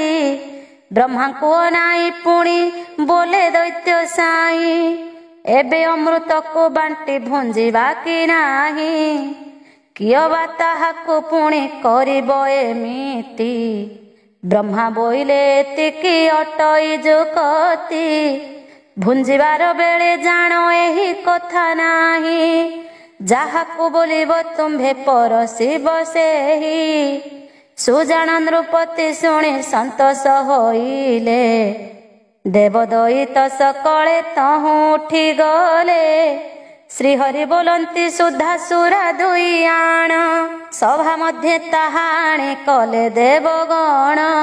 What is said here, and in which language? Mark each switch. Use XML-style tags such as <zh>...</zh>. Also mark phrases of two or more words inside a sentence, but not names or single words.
<or>ବ୍ରହ୍ମାକୁ ନୋଇଁ ପୁଣି ବୋଲେ ଦୈତ୍ୟ ସାଇଁ, ଏବେ ଅମୃତକୁ ବାଣ୍ଟି ଭୁଞ୍ଜିବା କି ନାହିଁ। କିଏ ବା ତାହାକୁ ପୁଣି କରିବ ଏମିତି, ବ୍ରହ୍ମା ବୋଇଲେ ଏତିକି ଅଟଇ ଯୁକତି। ଭୁଞ୍ଜିବାର ବେଳେ ଜାଣ ଏହି କଥା ନାହିଁ, ଯାହାକୁ ବୋଲିବ ତୁମ୍ଭେ ପରଶିବ ସେହି। ସୁଜାଣ ନୃପତି ଶୁଣି ସନ୍ତୋଷ ହୋଇଲେ, ଦେବଦଇତ ସକଳେ ତହୁଁ ଉଠି ଗଲେ। ଶ୍ରୀହରି ବୋଲନ୍ତି ସୁଧା ସୁରା ଦୁଇ ଆଣ, ସଭା ମଧ୍ୟରେ ତାହା ଆଣି କଲେ ଦେବଗଣ।</or>